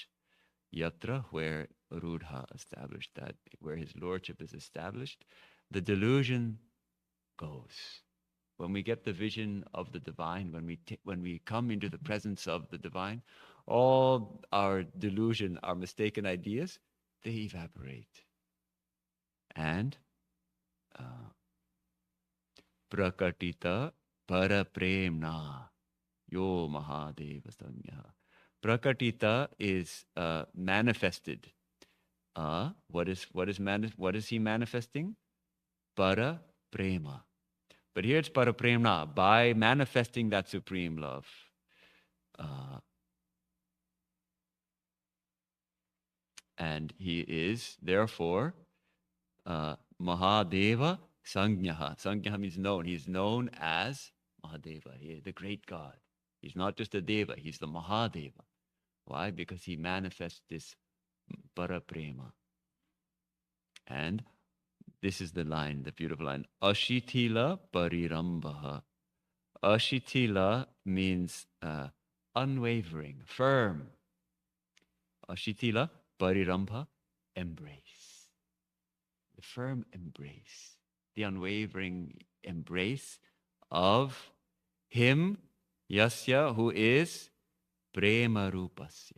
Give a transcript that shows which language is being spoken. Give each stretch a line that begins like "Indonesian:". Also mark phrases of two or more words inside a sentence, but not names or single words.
English: Yatra, where Rudha established, that where his lordship is established, the delusion goes. When we get the vision of the divine, when we come into the presence of the divine, all our delusion, our mistaken ideas, they evaporate.
Sanskrit: And prakatita parapremna yo mahadeva sanya.
English: Prakatita is manifested. What is he manifesting?
Sanskrit: Para prema.
English: But here it's
Sanskrit: para premna,
English: by manifesting that supreme love. And he is therefore
Sanskrit: Mahadeva Sangyaha.
English: Sangyaha means known. He is known as Mahadeva. He is the great God. He's not just a Deva, he's the Mahadeva. Why? Because he manifests this Paraprema. And this is the line, the beautiful line.
Sanskrit: Ashitila Parirambaha.
English: Ashitila means unwavering, firm.
Sanskrit: Ashitila Parirambha, embrace.
English: The firm embrace, the unwavering embrace of him, Yasya, who is
Sanskrit: Prema Rupasya.